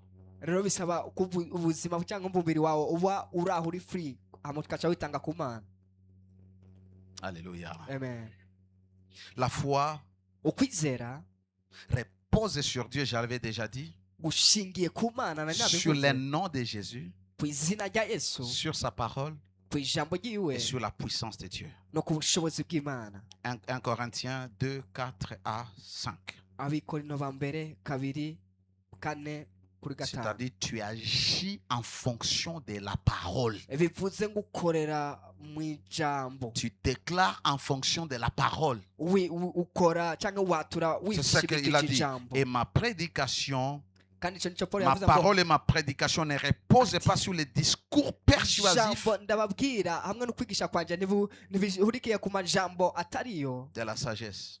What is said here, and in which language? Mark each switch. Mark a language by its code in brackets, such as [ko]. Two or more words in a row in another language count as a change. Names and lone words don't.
[rn] Rero bisaba ubuzima cyangwa umubiri wawe uba uraho uri free amukacha witanga ku Mana. Alléluia. Amen. [fr] La foi [rn] ukwizera [fr] repose sur Dieu, j'avais déjà dit. [rn] Gushingiye ku Mana na [fr] sur les noms de Jésus. [rn] Kwizina rya Yesu. [fr] Sur sa parole. [rn] Kwijambo ryiwe. [fr] Et sur la puissance de Dieu. [rn] No ku bushobozi bw'Imana. [fr] 1 Corinthiens 2, 4 à 5. [rn] Abikorino ba mbere 2:4. [fr] C'est-à-dire tu agis en fonction de la parole. Tu déclares en fonction de la parole. C'est ce qu'il a dit. Et ma prédication, ma parole et ma prédication ne reposent pas sur les discours persuasifs de la sagesse.